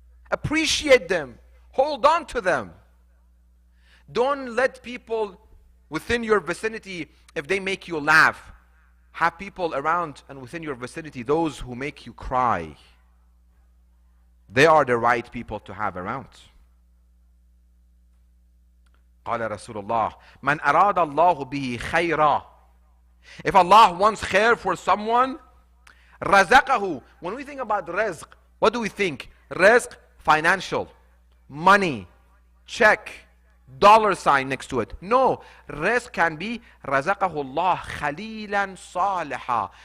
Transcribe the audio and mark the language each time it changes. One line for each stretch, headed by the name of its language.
English: Appreciate them. Hold on to them. Don't let people within your vicinity, if they make you laugh, have people around and within your vicinity, those who make you cry. They are the right people to have around.
Arabic: قال رسول الله من أراد الله به خيرا.
English: If Allah wants khair for someone, رزقه. When we think about rizq, what do we think? Rizq, financial, money, check, dollar sign next to it. No, rizq can be
Arabic: رزقه الله خليلا صالحا.